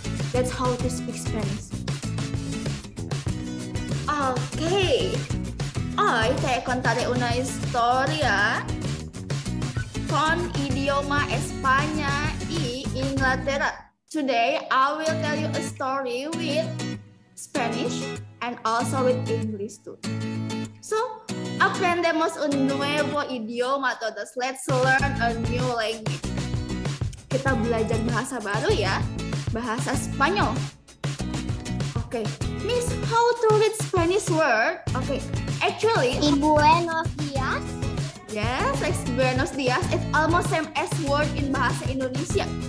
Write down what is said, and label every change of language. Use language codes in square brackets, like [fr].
[en] That's how to speak Spanish. [es] Okay, hoy te contaré una historia con idioma España y Inglaterra. [en] Today I will tell you a story with Spanish and also with English too. [es] So, aprendemos un nuevo idioma todos. [en] Let's learn a new language. [id] Kita belajar bahasa baru ya, bahasa Spanyol. [en] Okay, Miss, how to read Spanish word? Okay, actually, [es] Buenos dias. [en] yes, like buenos dias, it's almost same as word in bahasa Indonesia.